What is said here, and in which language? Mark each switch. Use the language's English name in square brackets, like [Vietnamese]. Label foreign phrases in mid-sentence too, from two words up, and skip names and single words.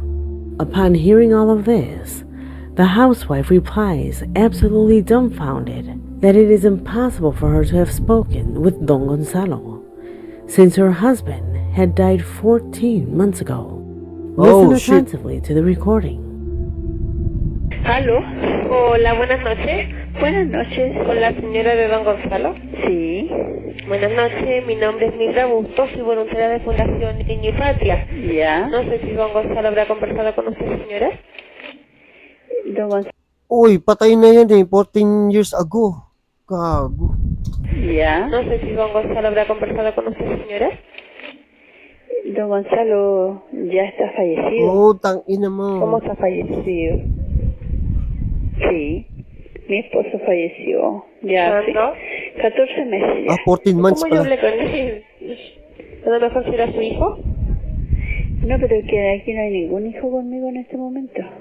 [English] Upon hearing all of this, the housewife replies, absolutely dumbfounded, that it is impossible for her to have spoken with Don Gonzalo, since her husband had died 14 months ago. Listen attentively to the recording. [Spanish] ¿Aló? Hola, buenas noches. Buenas noches. Con la señora de Don Gonzalo. Sí. Buenas noches, mi nombre es Mildra Bustos, soy voluntaria de Fundación Niño y Patria. Ya. No sé si Don Gonzalo habrá conversado con usted, señora. Don Gonzalo. [Filipino] Uy, patay na yan [English] 14 years ago. [Filipino] Gago. [Spanish] Ya. No sé si Don Gonzalo habrá conversado con usted, señora. Don Gonzalo ya está fallecido. [Filipino] Oh, tang ina mo. [Spanish] ¿Cómo está fallecido? Sí. Mi esposo falleció. Ya. ¿Cuándo? Sí. 14 meses ya. [English] 14 months [Spanish] ¿Cómo yo [Filipino] pala. [Spanish] hablé con él? ¿A lo mejor será su hijo? No, pero que aquí no hay ningún hijo conmigo en este momento.